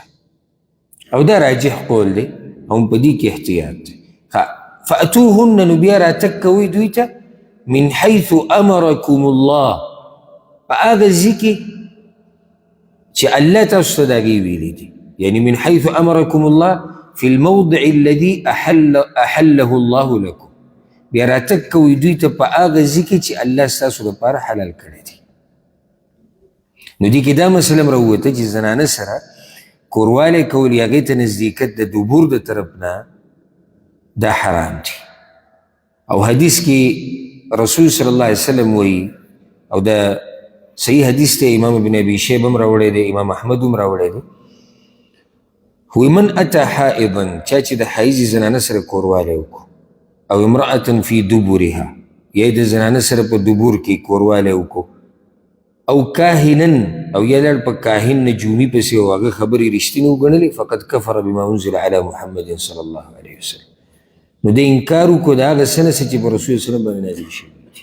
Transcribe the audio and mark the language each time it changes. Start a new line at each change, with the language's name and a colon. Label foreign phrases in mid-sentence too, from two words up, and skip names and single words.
Pashto: او دا راجح قول دی او په دې کې احتیاط دی. فأتوهن، نو بیا راتګ کوئ دوی ته
Arabic: من حیث امرکم الله،
Pashto: په هغه ځای کې چې الله تاسو ته د هغې ویلي دي.
Arabic: یعنی من حیث امرکم الله فی الموضع الذي احله الله لكم،
Pashto: بیا راتګ کوئ دوی ته په هغه ځای کې چې الله ستاسو لپاره حلال کړی دی. نو دې کې دا مسله هم راووته چې زنانه سره کوروالی کول یا هغې ته نزدېکت د دبور د طرف نه دا حرام دی. او حدیث کې رسول
Arabic: صلی الله علیه وسلم
Pashto: وایي، او دا صحیح حدیث دی، امام ابن ابي شیبه هم راوړی دی، امام احمد هم راوړی دی.
Arabic: وایي من اتی حائضا،
Pashto: چا چې د حایضې زنانه سره کوروالی وکړو، او
Arabic: امرأة فی دبورها،
Pashto: یا د زنانه سره په دبور کې کوروالی وکړو، او کاهنن، او یا لړ په کاهن نجومی پسې او هغه خبرې رښتینې وګڼلې،
Arabic: فقد کفر بما انزل علی محمد صلی الله علیه وسلم،
Pashto: نو د انکار وکړو د هغه څه نه چې په رسول وسلم باندې نازل شوي دي.